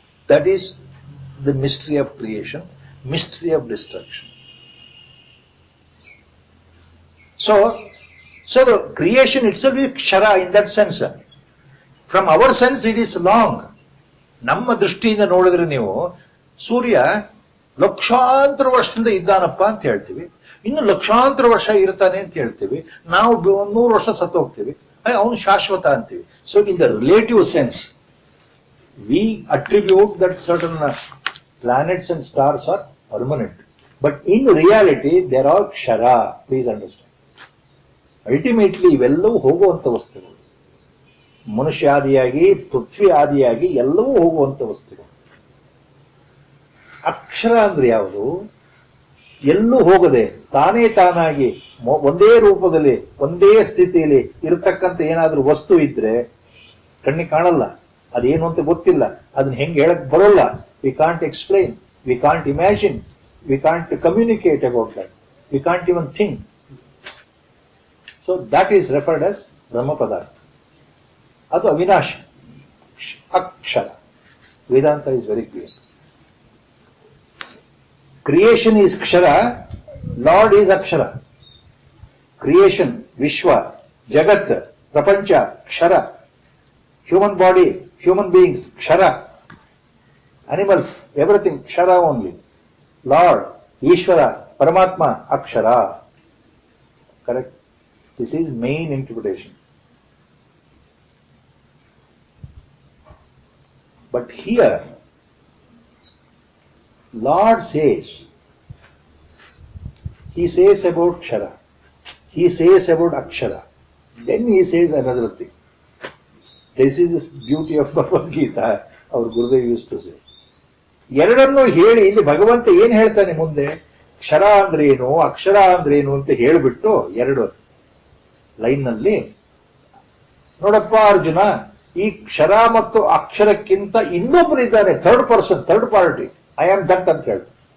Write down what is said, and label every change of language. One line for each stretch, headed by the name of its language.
English: That is the mystery of creation, mystery of destruction. So the creation itself is kshara in that sense. From our sense it is long.
Kannada: ನಮ್ಮ ದೃಷ್ಟಿಯಿಂದ ನೋಡಿದ್ರೆ ನೀವು, ಸೂರ್ಯ ಲಕ್ಷಾಂತರ ವರ್ಷದಿಂದ ಇದ್ದಾನಪ್ಪ ಅಂತ ಹೇಳ್ತೀವಿ, ಇನ್ನು ಲಕ್ಷಾಂತರ ವರ್ಷ ಇರ್ತಾನೆ ಅಂತ ಹೇಳ್ತೀವಿ. ನಾವು 100 ವರ್ಷ ಸತ್ತು ಹೋಗ್ತೀವಿ, ಅವನು ಶಾಶ್ವತ ಅಂತೀವಿ.
English: So in the relative sense we attribute that certain planets and stars are permanent, but in reality they are all kshara. Please understand.
Kannada: Ultimately ಇವೆಲ್ಲವೂ ಹೋಗುವಂತ ವಸ್ತುಗಳು. ಮನುಷ್ಯ ಆದಿಯಾಗಿ, ಪೃಥ್ವಿ ಆದಿಯಾಗಿ ಎಲ್ಲವೂ ಹೋಗುವಂತ ವಸ್ತುಗಳು. ಅಕ್ಷರ ಅಂದ್ರೆ ಯಾವುದು? ಎಲ್ಲೂ ಹೋಗದೆ ತಾನೇ ತಾನಾಗಿ ಒಂದೇ ರೂಪದಲ್ಲಿ, ಒಂದೇ ಸ್ಥಿತಿಯಲ್ಲಿ ಇರತಕ್ಕಂಥ ಏನಾದ್ರೂ ವಸ್ತು ಇದ್ರೆ ಕಣ್ಣಿಗೆ ಕಾಣಲ್ಲ, ಅದೇನು ಅಂತ ಗೊತ್ತಿಲ್ಲ, ಅದನ್ನ ಹೆಂಗೆ ಹೇಳಕ್ ಬರೋಲ್ಲ.
English: We can't explain, we can't imagine, we can't communicate about that, we can't even think. So that is referred as Brahma Padartha. Adu avinash, akshara. Vedanta is very clear. Creation is kshara, Lord is akshara. Creation, Vishwa, Jagat, Prapancha, kshara. Human body, human beings, kshara. Animals, everything, kshara only. Lord, Ishvara, Paramatma, akshara. Correct? This is main interpretation. But here, Lord says, He says about Kshara, He says about Akshara, then He says another thing. This is the beauty of Bhagavad Gita, our Gurudev used to say.
Kannada: ಎರಡನ್ನೂ ಹೇಳಿ ಇಲ್ಲಿ ಭಗವಂತ ಏನ್ ಹೇಳ್ತಾನೆ ಮುಂದೆ, ಕ್ಷರ ಅಂದ್ರೇನು, ಅಕ್ಷರ ಅಂದ್ರೇನು ಅಂತ ಹೇಳಿಬಿಟ್ಟು ಎರಡು ಲೈನ್ ನಲ್ಲಿ, ನೋಡಪ್ಪ ಅರ್ಜುನ, ಈ ಕ್ಷರ ಮತ್ತು ಅಕ್ಷರಕ್ಕಿಂತ ಇನ್ನೊಬ್ಬರಿದ್ದಾನೆ,
English: third person, third party, I am that
Kannada: ಅಂತ ಹೇಳ್ತಾರೆ.